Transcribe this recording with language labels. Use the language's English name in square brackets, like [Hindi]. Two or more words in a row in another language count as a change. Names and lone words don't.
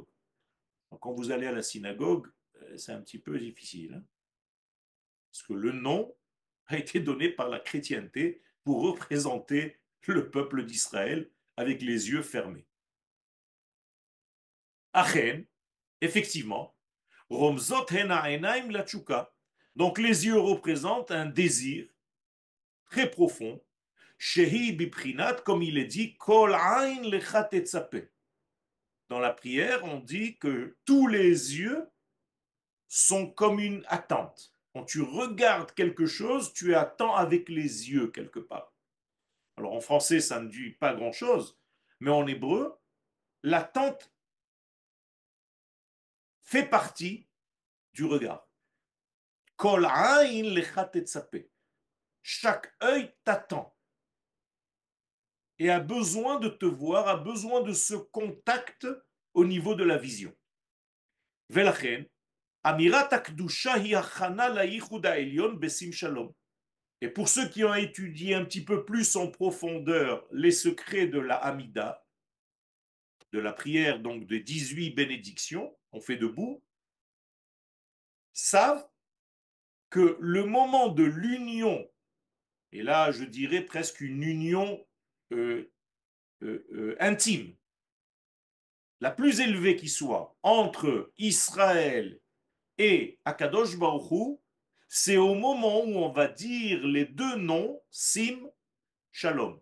[French] Donc, quand vous allez à la synagogue, c'est un petit peu difficile, hein, parce que le nom a été donné par la chrétienté pour représenter le peuple d'Israël avec les yeux fermés. [Hebrew] Achen, effectivement, רומזות הנה העיניים לתשוקה. [French] Donc les yeux représentent un désir très profond. [Hebrew] שהיא בתפילת, [French] comme il est dit, [Hebrew] כל עין לך תצפה. [French] Dans la prière, on dit que tous les yeux sont comme une attente. Quand tu regardes quelque chose, tu attends avec les yeux quelque part. Alors en français, ça ne dit pas grand-chose, mais en hébreu, l'attente fait partie du regard. [Hebrew] כל עין לך תצפה. [French] Chaque œil t'attend et a besoin de te voir, a besoin de ce contact au niveau de la vision. [Hebrew] ולכן, אמירת הקדושה היא הכנה לייחוד העליון בשים שלום. [French] Et pour ceux qui ont étudié un petit peu plus en profondeur les secrets de la Hamida, de la prière donc de 18 bénédictions, on fait debout, savent que le moment de l'union, et là je dirais presque une union euh, intime, la plus élevée qui soit, entre Israël et [Hebrew] הקדוש ברוך הוא, [French] c'est au moment où on va dire les deux noms, [Hebrew] שים, שלום.